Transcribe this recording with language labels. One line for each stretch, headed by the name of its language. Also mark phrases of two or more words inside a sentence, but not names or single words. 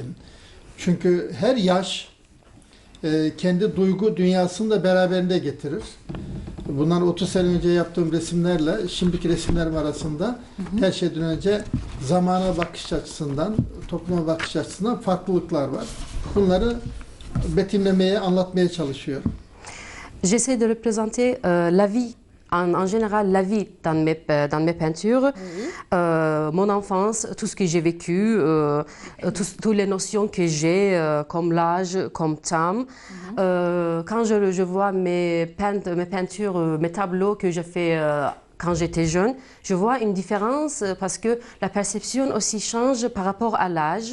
Turkish: Çünkü her yaş kendi duygu dünyasını da beraberinde getirir. Bundan 30 sene önce yaptığım resimlerle şimdiki resimlerim arasında her şeyden önce zamana bakış açısından, topluma bakış açısından farklılıklar var. Bunları betimlemeye, anlatmaya çalışıyorum.
French: J'essaie de représenter la vie, en général la vie dans mes peintures, mon enfance, tout ce que j'ai vécu, toutes les notions que j'ai, comme l'âge, comme temps. Quand je vois mes peintures, mes tableaux que je fais quand j'étais jeune, je vois une différence parce que la perception aussi change par rapport à l'âge.